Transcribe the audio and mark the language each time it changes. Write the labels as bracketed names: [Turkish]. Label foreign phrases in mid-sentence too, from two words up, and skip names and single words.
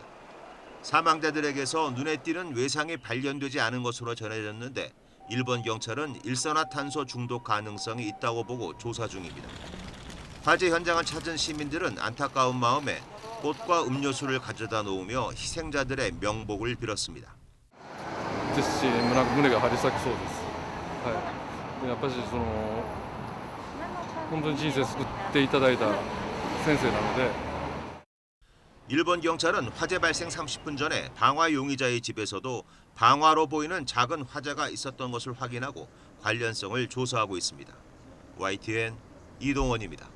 [Korean] 사망자들에게서 눈에 띄는 외상이 발견되지 않은 것으로 전해졌는데 일본 경찰은 일산화탄소 중독 가능성이 있다고 보고 조사 중입니다. 화재 현장을 찾은 시민들은 안타까운 마음에 꽃과 음료수를 가져다 놓으며 희생자들의 명복을 빌었습니다. [Japanese] ですし、胸が張り裂きそうです。やっぱり本当に人生救っていただいた先生なので。 [Korean] 일본 경찰은 화재 발생 30분 전에 방화 용의자의 집에서도 방화로 보이는 작은 화재가 있었던 것을 확인하고 관련성을 조사하고 있습니다. YTN 이동원입니다.